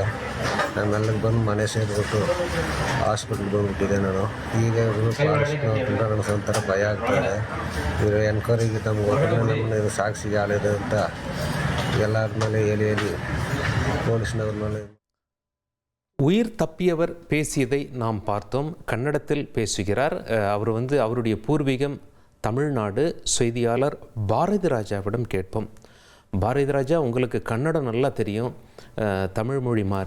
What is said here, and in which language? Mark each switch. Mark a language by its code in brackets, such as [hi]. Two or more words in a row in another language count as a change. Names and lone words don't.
[kn] ನಾನು ಅಲ್ಲಿಗೆ ಬಂದು ಮನೆ ಸೇರಿಬಿಟ್ಟು ಹಾಸ್ಪಿಟ್ಲಿಗೆ ಬಂದುಬಿಟ್ಟಿದ್ದೆ ನಾನು. ಈಗ ಇವರು ಫಾರೆಸ್ಟ್ ನೋಡ್ಕೊಂಡ್ರೆ ನನಗೆ ಒಂಥರ ಭಯ ಆಗ್ತದೆ. ಇವರು ಎನ್ಕ್ವೈರಿಗೆ ತಮ್ಗೆ ಹೋದ್ರೆ ನಮ್ಮನ್ನ ಇದು ಸಾಕ್ಷಿಗೆ ಆಳಿದೆ ಅಂತ ಎಲ್ಲರ ಮೇಲೆ ಹೇಳಿ ಪೊಲೀಸ್ನವ್ರ ಮೇಲೆ. [ta] உயிர் தப்பியவர் பேசியதை நாம் பார்த்தோம். கன்னடத்தில் பேசுகிறார். அவர் அவருடைய பூர்வீகம் தமிழ்நாடு. செய்தியாளர் பாரதி ராஜாவிடம் கேட்போம். பாரதி ராஜா, உங்களுக்கு கன்னடம் நல்லா தெரியும், தமிழ் மொழி மாறி.